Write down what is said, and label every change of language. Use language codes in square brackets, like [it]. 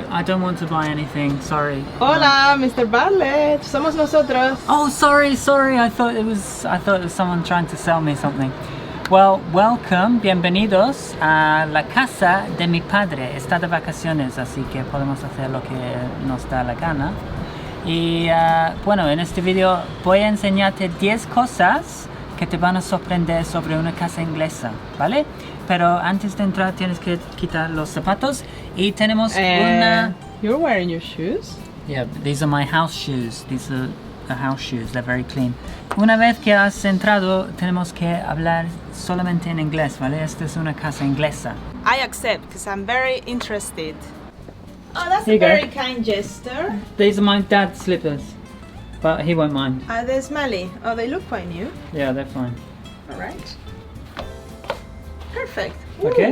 [en] I don't want to buy anything. Sorry. [es] Hola, Mr. Bartlett. Somos nosotros. [en] Oh, sorry. I thought it was someone trying to sell me something. Well, welcome, [es] bienvenidos a la casa de mi padre. Está de vacaciones, así que podemos hacer lo que nos da la gana. Y bueno, en este video voy a enseñarte 10 cosas que te van a sorprender sobre una casa inglesa, ¿vale? Pero antes de entrar tienes que quitar los zapatos y tenemos una... [en] You're wearing your shoes? Yeah, these are my house shoes. These are the house shoes. They're very clean. [es] Una vez que has entrado, tenemos que hablar solamente en inglés, ¿vale? Esta es una casa inglesa. [en] I accept, because I'm very interested. Oh, that's Here a you go. very kind gesture. These are my dad's slippers, but he won't mind. Are they smelly? Oh, they look quite new. Yeah, they're fine. Alright. Perfect. Okay.